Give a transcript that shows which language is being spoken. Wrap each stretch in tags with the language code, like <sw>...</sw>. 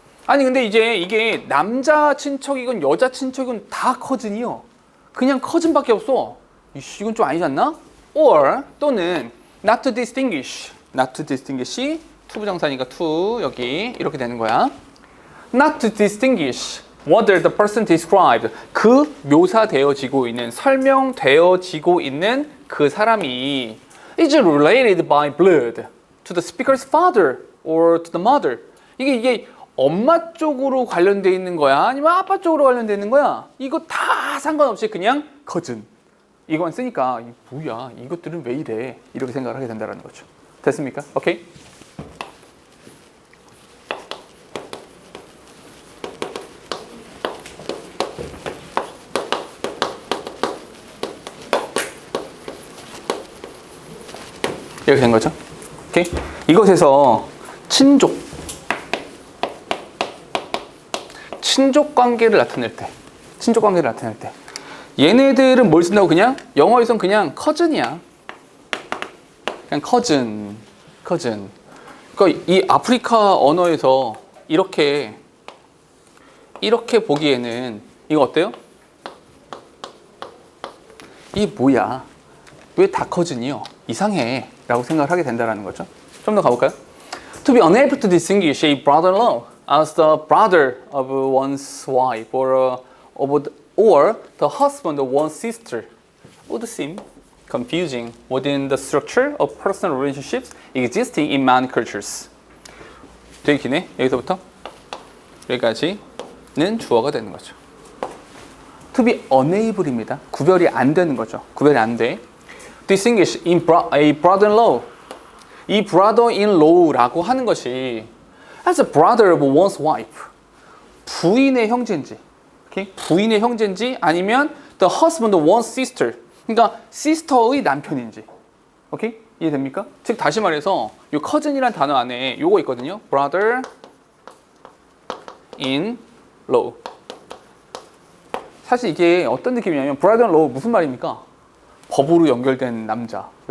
<ko>아니 근데 이제 이게 남자 친척이건 여자 친척이건 다 커즌이요. 그냥 커즌밖에 없어. 이건 좀 아니지 않나? Or 또는</ko> <en>not to distinguish. not to distinguish.</en> <ko>투부정사니까 to 여기 이렇게 되는 거야.</ko> <en>not to distinguish whether the person described</en> <ko>그 묘사되어지고 있는 설명되어지고 있는 그 사람이</ko> <en>is related by blood to the speaker's father or to the mother.</en> <ko>이게 엄마 쪽으로 관련돼 있는 거야? 아니면 아빠 쪽으로 관련돼 있는 거야? 이거 다 상관없이 그냥 cousin. 이건 쓰니까 뭐야? 이것들은 왜 이래? 이렇게 생각을 하게 된다는 거죠. 됐습니까? 오케이? 이렇게 된 거죠. 오케이? 이것에서 친족 관계를 나타낼 때 얘네들은 뭘 쓴다고? 그냥 영어에선 그냥 cousin이야. 그냥 cousin. 그러니까 이 아프리카 언어에서 이렇게 보기에는 이거 어때요? 이 뭐야? 왜 다 cousin이요? 이상해 라고 생각을 하게 된다는 거죠. 좀 더 가볼까요?</ko> <en>To be unable to distinguish a brother-in-law as the brother of one's wife or the husband of one's sister would seem confusing within the structure of personal relationships existing in many cultures.</en> <ko>되게 기네. 여기서부터 여기까지는 주어가 되는 거죠. To be unable입니다. 구별이 안 되는 거죠. 구별이 안 돼.</ko> <en>Distinguish a brother-in-law.</en> <ko>이 brother-in-law라고 하는 것이</ko> <en>as a brother of one's wife.</en> <ko>부인의 형제인지, okay? 부인의 형제인지 아니면</ko> <en>the husband of one's sister.</en> <ko>그러니까 sister의 남편인지. 오케이? 이해됩니까? 즉 다시 말해서 이 cousin이란 단어 안에 요거 있거든요.</ko> <en>brother-in-law.</en> <ko>사실 이게 어떤 느낌이냐면 brother-in-law 무슨 말입니까? 법으로 연결된 남자.</ko>